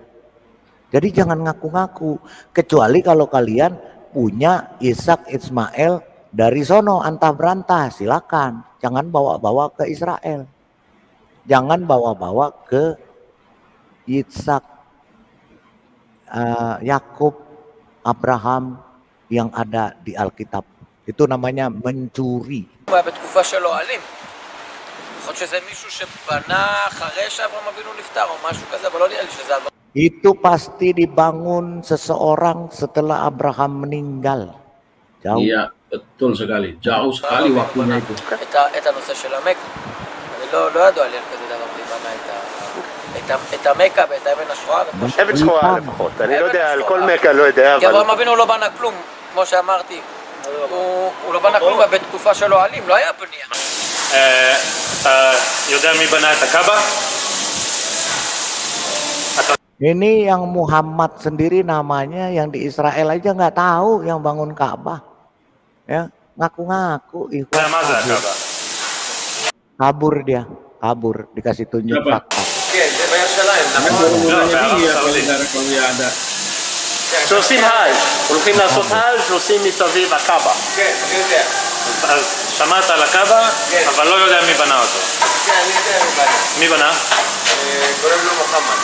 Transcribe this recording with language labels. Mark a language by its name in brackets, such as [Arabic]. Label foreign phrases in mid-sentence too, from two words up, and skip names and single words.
[Indonesian] Jadi jangan ngaku-ngaku, kecuali kalau kalian punya Ishak Ismail dari sono antah berantah, silakan. Jangan bawa-bawa ke Israel. Jangan bawa-bawa ke Ishak, Yakub, Abraham yang ada di Alkitab. Itu namanya mencuri. [Hebrew] בתקופה של אוהלים. יכול להיות שזה מישהו שבנה אחרי שאברהם אבינו נפטר או משהו כזה, אבל לא נראה לי שזה עבר. [Indonesian] Itu pasti dibangun seseorang setelah Abraham meninggal. Jauh. Iya, betul sekali. Jauh sekali waktunya itu. [Hebrew] את הנושא של המקה. אני לא ידוע לי על כזה דבר מי בנה את המקה ואת האבן השחורה. אבן שחורה לפחות. אני לא יודע, על כל מקה לא יודע, כי אברהם אבינו לא בנה כלום, כמו שאמרתי. הוא לא בנה כלום בתקופה של אוהלים, לא היה בנייה. אתה יודע מי בנה את הקאבה? [Indonesian] Ini yang Muhammad sendiri namanya, yang di Israel aja nggak tahu yang bangun Ka'bah. Ya, ngaku-ngaku Ikhwan kabur dia, kabur dikasih tunjuk fakta. [Hebrew] כן, זה בירושלים. שעושים האז', הולכים לעשות האז', נוסעים מסביב הקאבה. כן, אני יודע. אז שמעת על הקאבה, אבל לא יודע מי בנה אותו. כן, אני יודע מי בנה. מי בנה? קוראים לו מוחמד.